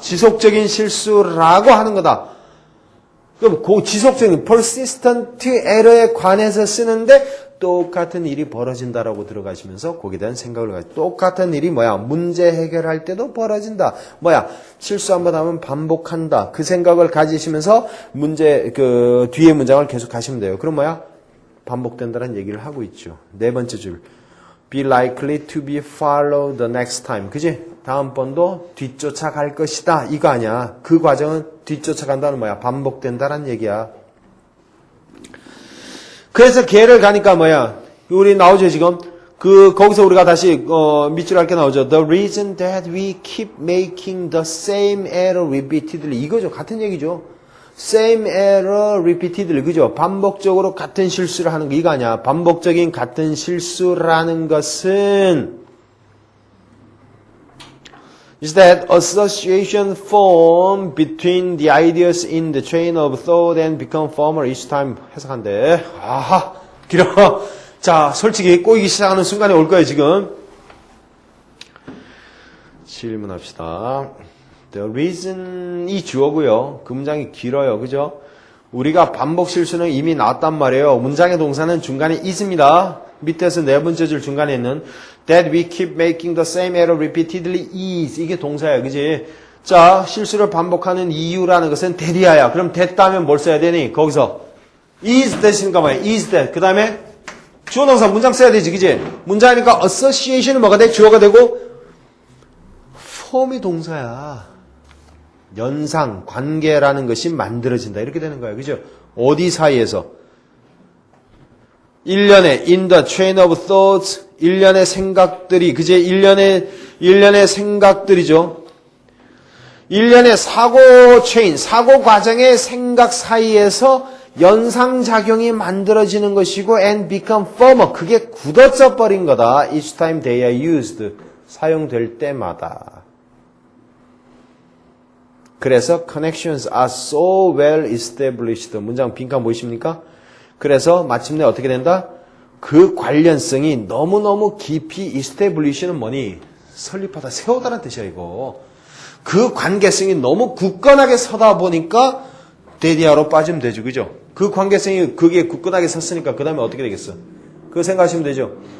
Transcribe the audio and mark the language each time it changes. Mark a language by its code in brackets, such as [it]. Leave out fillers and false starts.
[ko] 지속적인 실수라고 하는 거다. 그럼 지속적인 [en] persistent error [ko] 에 관해서 쓰는데 똑같은 일이 벌어진다라고 들어가시면서 거기에 대한 생각을 가지고 똑같은 일이 문제 해결할 때도 벌어진다. 실수 한번 하면 반복한다. 그 생각을 가지시면서 뒤에 문장을 계속 가시면 돼요. 그럼 반복된다는 얘기를 하고 있죠. 네 번째 줄. [en] be likely to be followed the next time. [ko] 그지? 다음번도 뒤쫓아갈 것이다. 이거 아니야. 그 과정은 뒤쫓아간다는 반복된다는 얘기야. 그래서 걔를 가니까 우리 나오죠, 지금? 거기서 우리가 다시, 밑줄 할 게 나오죠. [en] The reason that we keep making the same error repeatedly. [ko] 이거죠. 같은 얘기죠. [en] same error repeatedly. [ko] 그죠? 반복적으로 같은 실수를 하는 거 이거 아니야. 반복적인 같은 실수라는 것은 [en] is that association formed between the ideas in the chain of thought and become firmer each time. [ko] 해석한대. 아하, 길어. 자, 솔직히 꼬이기 시작하는 순간이 올 거예요, 지금. 질문합시다. The reason이 주어고요. 그 문장이 길어요. 그죠? 우리가 반복 실수는 이미 나왔단 말이에요. 문장의 동사는 중간에 is입니다. 밑에서 네 번째 줄 중간에 있는 [en] that we keep making the same error repeatedly is. [ko] 이게 동사예요. 그지? 자, 실수를 반복하는 이유라는 것은 that이야. 그럼 that 다음에 뭘 써야 되니? 거기서 is that인가 봐요. [en] is that. [ko] 그 다음에 주어 동사 문장 써야 되지. 그지? 문장이니까 association은 뭐가 돼? 주어가 되고 form이 동사야. 연상, 관계라는 것이 만들어진다. 이렇게 되는 거예요. 그죠? 어디 사이에서? 일련의 [en] in the chain of thoughts, [ko] 일련의 생각들이, 그제? 일련의 생각들이죠. 일련의 사고 체인, 사고 과정의 생각 사이에서 연상작용이 만들어지는 것이고 [en] and become firmer. [ko] 그게 굳어져 버린 거다. [en] Each time they are used. [ko] 사용될 때마다. 그래서 [en] connections are so well established. [ko] 문장 빈칸 보이십니까? 그래서 마침내 어떻게 된다? 그 관련성이 너무너무 깊이 establish는 뭐니? 설립하다, 세우다라는 뜻이야 이거. 그 관계성이 너무 굳건하게 서다 보니까 데디아로 빠지면 되죠. 그죠? 그 관계성이 그게 굳건하게 섰으니까 그 다음에 어떻게 되겠어? 그거 생각하시면 되죠.